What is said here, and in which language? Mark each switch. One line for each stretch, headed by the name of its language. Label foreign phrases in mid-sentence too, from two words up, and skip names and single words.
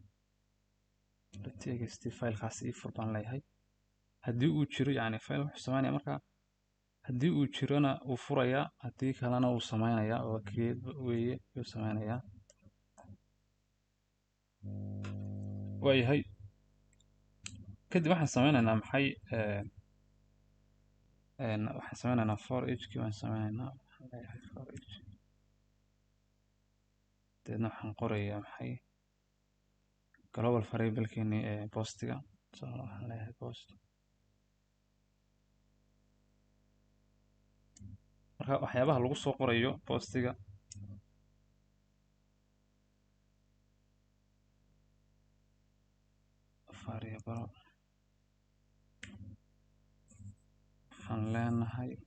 Somali: txt faylkaas ii fur baan leeyahay haddii uu jiro yani fayl wuxuu sameynaya marka haddii uu jirona wuu furayaa haddii kalena wuu sameynayaa oo create weeye wuu sameynayaa waayahay kadib waxaan sameynaynaa maxay waxaan sameynaynaa
English: for each
Somali: kii waan sameynaynaa waxaan leeyahay
English: for each
Somali: deedna waxaan qorayaa maxay
English: global variablekeeni
Somali: postiga so waxaan leeyahay post marka waxyaabaha lagu soo qorayo postiga variable waxaan leenahay